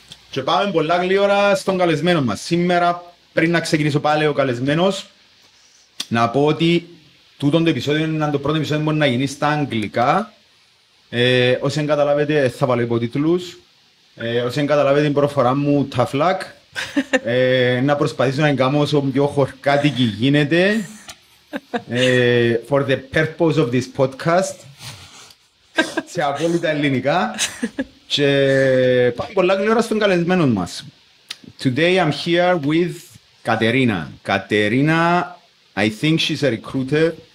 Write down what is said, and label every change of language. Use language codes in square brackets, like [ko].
[el] Και πάμε πολλά γλύωρα στον καλεσμένο μας. Σήμερα, πριν να ξεκινήσω πάλι ο καλεσμένος, να πω ότι τούτο το επεισόδιο είναι το πρώτο επεισόδιο που μπορεί να γίνει στα αγγλικά. Όσοι δεν καταλάβετε, θα βάλω υποτίτλους. Όσοι δεν καταλάβετε την προφορά μου, [en] tough luck. [el] Να προσπαθήσω να κάνω όσο πιο χορκάτικη γίνεται. [en] For the purpose of this podcast. [el] Σε απόλυτα ελληνικά. Και πάμε πολλά γλυόρα στον καλεσμένο μας. [en] Today I'm here with Katerina. Katerina, I think she's a recruiter.